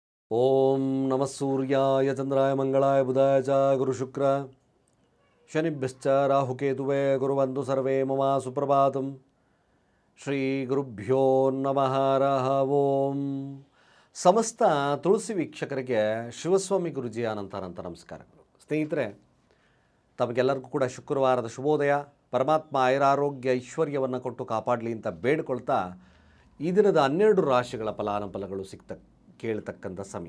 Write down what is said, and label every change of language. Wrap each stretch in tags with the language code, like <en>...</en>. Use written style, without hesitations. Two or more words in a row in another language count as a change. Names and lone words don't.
<sa>ಓಂ ನಮಃ ಸೂರ್ಯಾಯ ಚಂದ್ರಾಯ ಮಂಗಳಾಯ ಬುಧಾಯ ಚ ಗುರುಶುಕ್ರ ಶನಿಭ್ಯಶ್ಚ ರಾಹುಕೇತುವೇ ಗುರುವಂತು ಸರ್ವೇ ಮಮ ಸುಪ್ರಭಾತಂ. ಶ್ರೀ ಗುರುಭ್ಯೋ ನಮಃ ಹರಃ ಓಂ.</sa> <kn>ಸಮಸ್ತ ತುಳಸಿ ವೀಕ್ಷಕರಿಗೆ ಶಿವಸ್ವಾಮಿ ಗುರುಜಿಯ ಅನಂತ ನಮಸ್ಕಾರಗಳು. ಸ್ನೇಹಿತರೆ, ತಮಗೆಲ್ಲರಿಗೂ ಕೂಡ ಶುಕ್ರವಾರದ ಶುಭೋದಯ. ಪರಮಾತ್ಮ ಆಯುರಾರೋಗ್ಯ ಐಶ್ವರ್ಯವನ್ನು ಕೊಟ್ಟು ಕಾಪಾಡಲಿ ಅಂತ ಬೇಡ್ಕೊಳ್ತಾ ಈ ದಿನದ 12 ರಾಶಿಗಳ ಫಲಾನುಫಲಗಳು ಕೇಳ್ತಕ್ಕಂಥ ಸಮಯ.</kn>